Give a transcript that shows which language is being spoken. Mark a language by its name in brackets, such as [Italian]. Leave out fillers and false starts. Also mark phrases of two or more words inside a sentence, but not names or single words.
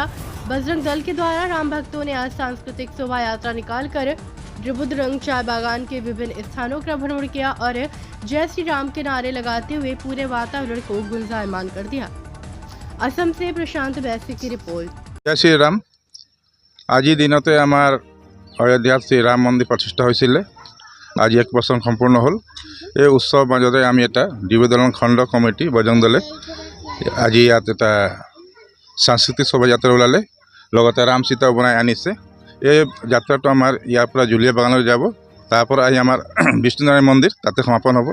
[Hindi] बजरंग दल के द्वारा राम भक्तों ने आज सांस्कृतिक शोभा यात्रा निकालकर ड्रिबुदुरंग चाय बागान के विभिन्न स्थानों का भ्रमण किया और जय श्री राम के नारे लगाते हुए पूरे वातावरण को गुंजायमान कर दिया। असम से प्रशांत बैसी की रिपोर्ट। जय श्री राम। [Assamese] আজি দিনতে আমার অযোধ্যাত শ্রীরাম মন্দির প্রতিষ্ঠা হয়েছিল। আজি 1 বছর সম্পূর্ণ হল। এই উৎসৱ মাজতে আমি এটা ডিব্ৰুদলং খণ্ড কমিটি বজৰং দলে আজি ইয়াত এটা সাংস্কৃতিক শোভাযাত্ৰা ওলালে, লগতে ৰাম সীতা বনাই আনিছে। এই যাত্ৰাটো আমাৰ ইয়াৰ পৰা জুলীয়া বাগানলৈ যাব, তাৰপৰা আহি আমাৰ বিষ্ণুনাৰায়ণ মন্দিৰ তাতে সমাপন হ'ব।